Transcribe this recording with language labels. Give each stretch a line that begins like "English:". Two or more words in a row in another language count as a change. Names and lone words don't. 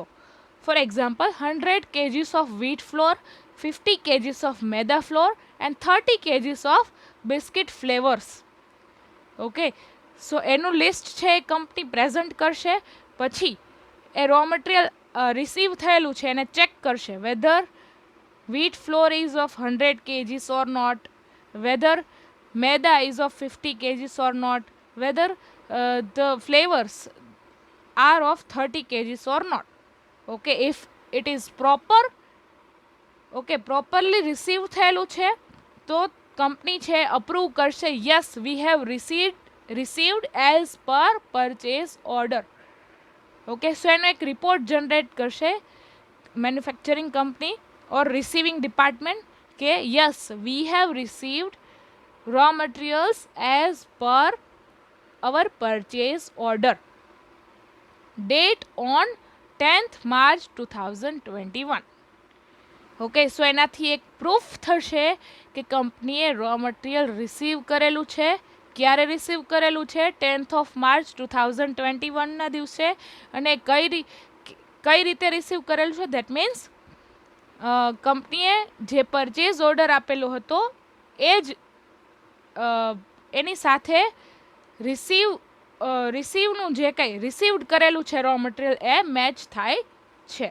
English: for example 100 kgs of wheat flour, 50 kgs of maida flour and 30 kgs of biscuit flavours.
Gujarati: ઓકે, સો એનું લિસ્ટ છે એ કંપની પ્રેઝન્ટ કરશે. પછી એ રો મટીરિયલ રિસીવ થયેલું છે એને ચેક કરશે
English: વેધર wheat flour is of 100 kgs or not, whether maida is of 50 kgs or not, whether the flavors are of 30 kgs or not. Okay, if it is proper, okay, properly received
Gujarati: થયેલું છે તો કંપની છે અપ્રૂવ કરશે,
English: yes we have received as per purchase order.
Gujarati: ઓકે, સો એનો એક રિપોર્ટ જનરેટ કરશે મેન્યુફેક્ચરિંગ કંપની
English: or receiving department
Gujarati: કે
English: yes we have received raw materials as per our purchase order, date on 10th March 2021.
Gujarati: ઓકે, સો એનાથી એક પ્રૂફ થશે કે કંપનીએ
English: raw material
Gujarati: રિસીવ કરેલું છે. ક્યારે રિસીવ કરેલું છે? 10th of March 2021ના દિવસે. અને કઈ રીતે રિસીવ કરેલું છે?
English: that means
Gujarati: કંપનીએ જે
English: purchase order
Gujarati: આપેલો હતો એ જ એની સાથે રિસીવનું જે કંઈ રિસીવ્ડ કરેલું છે
English: raw material
Gujarati: એ મેચ થાય છે.